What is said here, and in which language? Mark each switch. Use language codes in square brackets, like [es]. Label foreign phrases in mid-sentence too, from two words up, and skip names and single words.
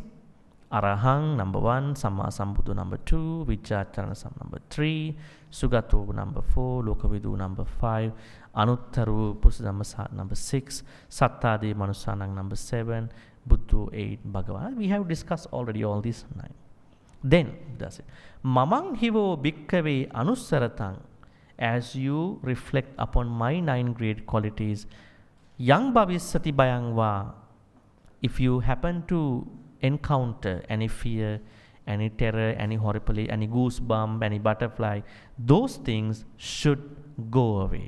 [en] Arahang, number 1, [pi] Samma Sambuddha, number 2, Vijjacharana, number 3, Sugato, number 4, Lokavidu, number 5, Anuttaru, Pusadhamma, number 6, Sattadi, Manusanang, number 7, Buddha 8, Bhagavan. [en] We have discussed already all these 9. Then, that's it. [pi] Mamang hivo bhikkave anussaratang. [en] As you reflect upon my 9 great qualities, [pi] yang bhavissati bhayangva. [en] If you happen to encounter any fear, any terror, any horripilation, any goosebump, any butterfly, those things should go away.